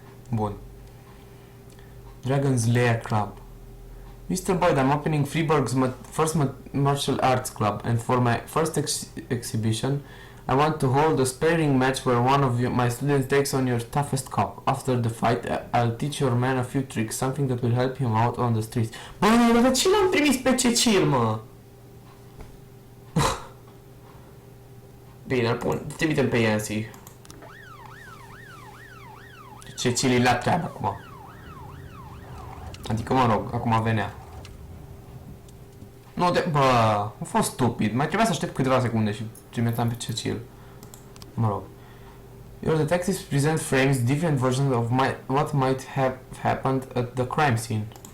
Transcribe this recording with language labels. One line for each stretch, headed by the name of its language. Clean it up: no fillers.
Romanian: Bun.
English: Dragon's Lair Club. Mr. Boyd, I'm opening Freeburg's first martial arts club, and for my first exhibition, I want to hold a sparring match where one of my students takes on your toughest cop. After the fight, I'll teach your man a few tricks, something that will help him out on the streets.
Romanian: Bă, dar ce l-am trimis pe Cecil, mă? Bine, îl pun. Trimitem pe Yancy. Cecil e la treabă acum. Adică, mă rog, acum venea. Nu, bă, a fost stupid. Mai trebuia să aștept câteva secunde și trimiteam pe Cecil. Mă rog.
English: Your detectives present frames, different versions of what might have happened at the crime scene.